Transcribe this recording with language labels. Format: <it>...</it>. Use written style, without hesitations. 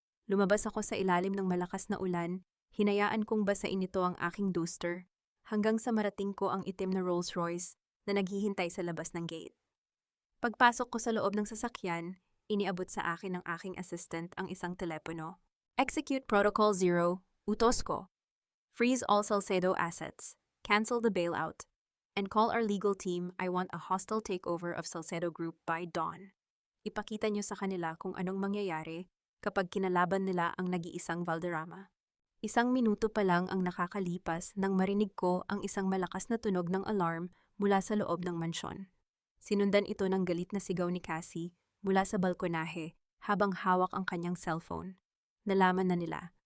<tl>Lumabas ako sa ilalim ng malakas na ulan, hinayaan kong basain nito ang aking duster, hanggang sa marating ko ang itim na Rolls Royce na naghihintay sa labas ng gate. Pagpasok ko sa loob ng sasakyan, iniabot sa akin ng aking assistant ang isang telepono.</tl> <en>Execute Protocol 0,</en> <tl>utos ko.</tl> <en>Freeze all Salcedo assets, cancel the bailout, and call our legal team. I want a hostile takeover of Salcedo Group by dawn.</en> <tl>Ipakita niyo sa kanila kung anong mangyayari kapag kinalaban nila ang nag-iisang Valderrama. 1 minuto pa lang ang nakakalipas nang marinig ko ang isang malakas na tunog ng alarm mula sa loob ng mansyon. Sinundan ito ng galit na sigaw ni Cassie mula sa balkonahe habang hawak ang kanyang cellphone. Nalaman na nila.</tl>